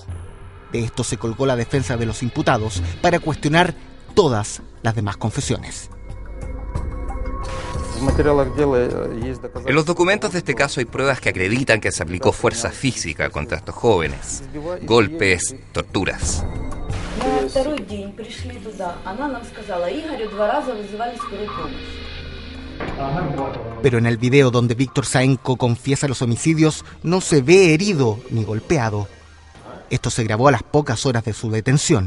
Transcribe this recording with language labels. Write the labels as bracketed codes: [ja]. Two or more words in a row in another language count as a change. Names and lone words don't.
[es] De esto se colgó la defensa de los imputados para cuestionar todas las demás confesiones. En los documentos de este caso hay pruebas que acreditan que se aplicó fuerza física contra estos jóvenes, golpes, torturas. [ru] На второй день пришли туда, она нам сказала, Игорю 2 раза вызывали скорую помощь. [es] Pero en el video donde Víctor Saenko confiesa los homicidios no se ve herido ni golpeado. Esto se grabó a las pocas horas de su detención.